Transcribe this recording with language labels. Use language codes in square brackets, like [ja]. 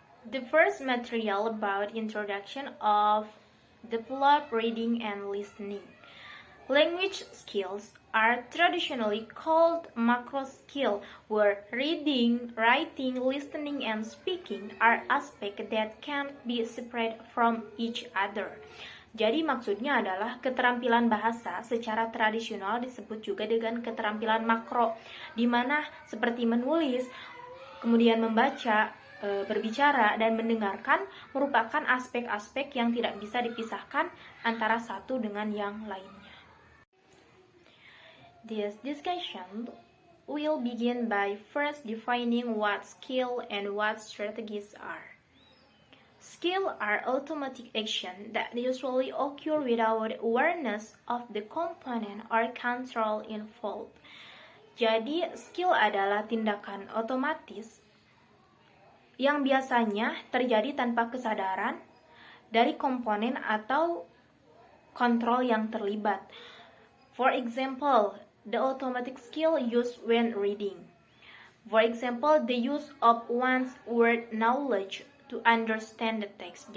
[en] The first material about introduction of develop reading and listening. Language skills are traditionally called macro skill, where reading, writing, listening, and speaking are aspects that can't be separated from each other. [id] Jadi maksudnya adalah keterampilan bahasa secara tradisional disebut juga dengan keterampilan makro, di mana seperti menulis, kemudian membaca, berbicara, dan mendengarkan merupakan aspek-aspek yang tidak bisa dipisahkan antara satu dengan yang lainnya. [en] This discussion will begin by first defining what skill and what strategies are. Skill are automatic action that usually occur without awareness of the component or control involved. [id] Jadi, skill adalah tindakan otomatis yang biasanya terjadi tanpa kesadaran dari komponen atau kontrol yang terlibat. [en] For example, the automatic skill used when reading. For example, the use of one's word knowledge to understand the text.